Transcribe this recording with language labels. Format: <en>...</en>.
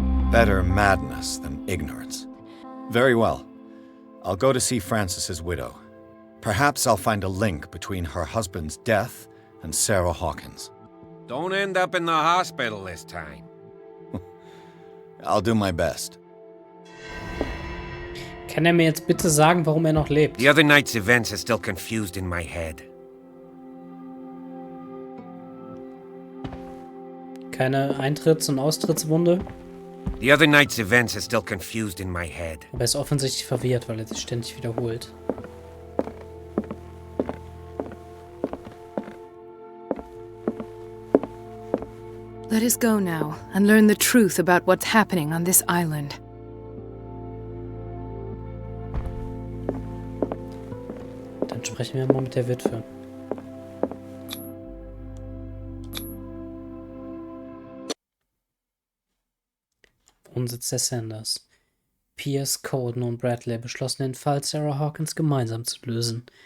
<en>Better madness than ignorance. Very well. I'll go to see Francis's widow. Perhaps I'll find a link between her husband's death and Sarah Hawkins. Don't end up in the hospital this time. I'll do my best.</en> <de>Kann mir jetzt bitte sagen, warum noch lebt?</de> <en>The other night's events are still confused in my head.</en> <de>Keine Eintritts- und Austrittswunde?</de> <en>The other night's events are still confused in my head.</en> <de>Aber er ist offensichtlich verwirrt, weil er sich ständig wiederholt.</de> <en>Let us go now and learn the truth about what's happening on this island.</en> <de>Dann sprechen wir mal mit der Witwe. Wohnsitz der Sanders. Pierce, Colden und Bradley beschlossen, den Fall Sarah Hawkins gemeinsam zu lösen.</de>